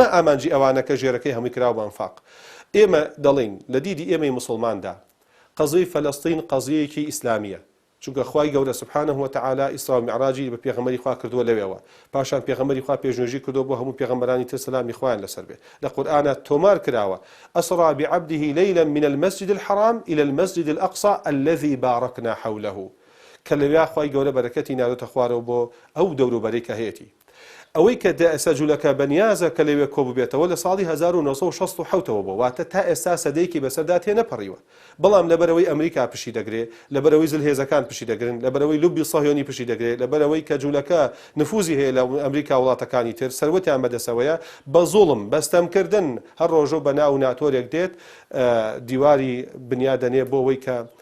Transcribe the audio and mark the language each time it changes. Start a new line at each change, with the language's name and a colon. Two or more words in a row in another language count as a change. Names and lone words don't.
Central Kurdish: ئامانجی ئەوانەکە ژێرەکەی هەمووی کراوە بە ئەنفاق ئێمە دەڵێن لە دیدی ئێمەی موسڵماندا قەزەی فەلەستین قەزەیەکی ئیسلامیە چونکە خوای گەورە
Arabic: سبحانه وتعالى
Central Kurdish: ئیسرا و معراجی بە پێغەمبەری خوا کردووە لەوێەوە پاشان پێغەمبەری خوا پێشنوێژی کردووە بۆ هەموو پێغەمبەرانی تر سەلامی خوایان لەسەر بێ لە قورئانە تۆمار کراوە
Arabic: ئەسرا بعبده ليلا من المسجد الحرام إلى المسجد الأقصى الذي باركنا حوله
Central Kurdish: کە لەوێ خوای گەورە بەرەکەتی نادۆتە خوارەوە بۆ ئەو دەوروبەرەی کە هەیەی ئەوەی کە ئێستا جوولەکە بەنیازە کە لەوێ کۆبوو بێتەوە لە ساڵی 1967ەوە بوو واتە تا ئێستا سەدەیەکی بەسەردا تێنەپەڕیوە بەڵام لەبەرەوەی ئەمریکا پشی دەگرێت لەبەرەوەی زلهێزەکان پشی دەگرن لەبەرەوەی لوبی سەهیۆنی پشی دەگرێت لەبەرەوەی کە جوولەکە نفوزی هەیە لە ئەمریکا وڵاتەکانی تر سەروەتیان بەدەسەوەیە بە زوڵم بەستەمکردن هەر ڕۆژە بە ناو ناتۆرێک دێت دیواری بنیادەنێ بۆ ئەوەی کە